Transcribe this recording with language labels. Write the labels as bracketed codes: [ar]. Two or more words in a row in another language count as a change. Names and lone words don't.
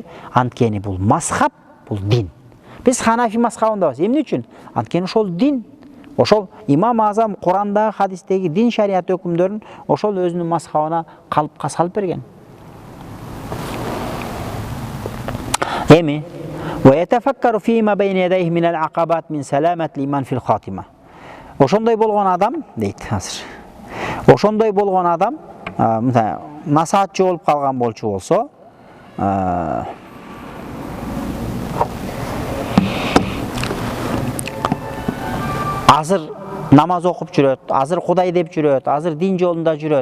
[ky] Анткени бул мазхаб, бул дин. Биз Ханафи мазхабындабыз. Эмне үчүн? Анткени ошол дин. Ошол имам Азам Курандагы, хадистеги дин шарият өкүмдөрүн ошол өзүнүн мазхабына калыпка салып берген. [ar] Эми ويتفكر فيما بين يديه من العقبات من سلامة الإيمان في الخاتمة. [ky] Ошондой болгон адам дейт азыр. Ошондой болгон адам, насаатчы болуп калган болчу болсо, азыр намаз окуп жүрөт, азыр Кудай деп жүрөт, азыр дин жолунда жүрөт.